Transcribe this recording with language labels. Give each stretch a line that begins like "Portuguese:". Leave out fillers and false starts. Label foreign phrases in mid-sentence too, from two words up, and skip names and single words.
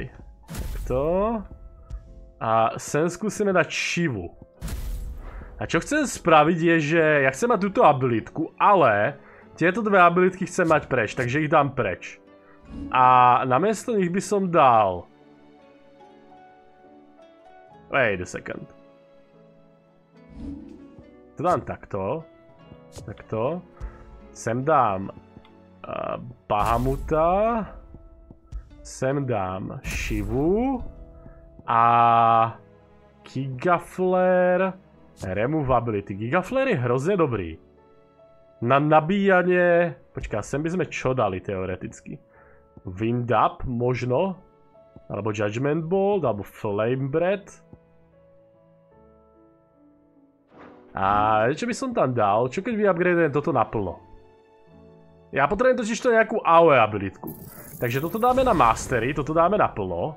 Slovak: Takto. A sem skúsime dať Shivu. A čo chcem spraviť je, že ja chcem mať túto abilitku, ale tieto dve abilitky chcem mať preč, takže ich dám preč. A namiesto nich by som dal...
English: Wait a second.
Slovak: To dám takto. Takto. Sem dám... Bahamuta. Sem dám Shivu. A... Gigaflare. Removability. Gigaflare je hrozne dobrý. Na nabíjanie... Počkaj, sem by sme čo dali teoreticky?
English: Wind up možno?
Slovak: Alebo Judgment Bolt, alebo Flame Breath. A čo by som tam dal? Čo keď vyupgradujem toto naplno? Ja potrebujem totiž to nejakú AOE abilitku. Takže toto dáme na Mastery, toto dáme naplno.